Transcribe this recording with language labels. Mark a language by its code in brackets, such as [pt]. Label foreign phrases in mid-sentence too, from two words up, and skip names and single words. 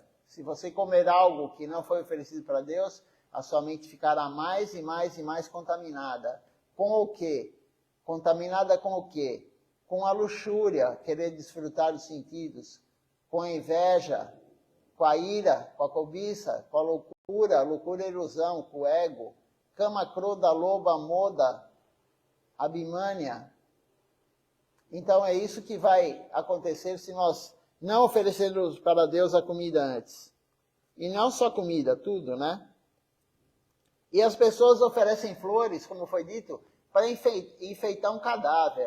[pt] Se você comer algo que não foi oferecido para Deus, a sua mente ficará mais e mais e mais contaminada. Com o quê? Contaminada com o quê? Com a luxúria, querer desfrutar os sentidos, com a inveja, com a ira, com a cobiça, com a loucura e ilusão, com o ego, [sa] काम, क्रोध, लोब, मोद, अभिमन्य. [pt] Então é isso que vai acontecer se nós não oferecermos para Deus a comida antes. E não só comida, tudo, né? E as pessoas oferecem flores, como foi dito, para enfeitar um cadáver.